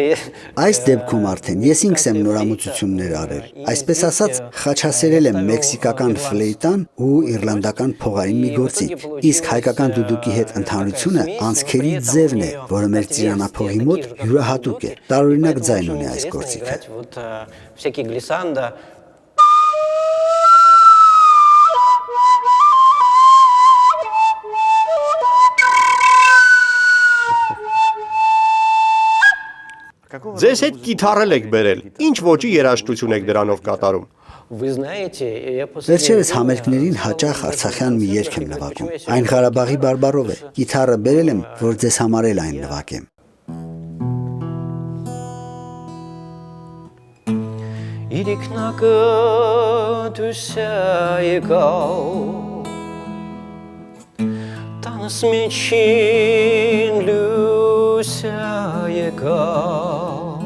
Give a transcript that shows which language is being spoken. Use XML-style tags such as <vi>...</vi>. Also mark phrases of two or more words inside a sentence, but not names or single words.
<hy>Այս դեպքում արդեն ես ինքս եմ նորամուծություններ արել։ Այսպես ասած, խաչասերել եմ մեքսիկական ֆլեյտան ու իռլանդական փողային մի գործիք։ Իսկ հայկական դուդուկի հետ ընդհանրությունը անցքերի ձևն է, որը մեր ծիրանափողի մոտ յուրահատուկ է։ Տարօրինակ ձայն ունի այս գործիքը։</hy> <ru>вот всякие глиссанда.</ru> <hy>Ձեզ հետ կիթառել եք բերել։ Ինչ ոճի երաժշտություն եք դրանով կատարում։</hy> <ru>Вы знаете, я после</ru> <hy>Վերջերս համերգներին հաճախ արցախյան մի երգ եմ նվագում։ Այն Ղարաբաղի բարբարով է։ Գիտարը բերել եմ, որ ձեզ համար էլ այն նվագեմ։ Իրիկնակը դուսա եկավ Տանս մեջին լուսա եկավ</hy>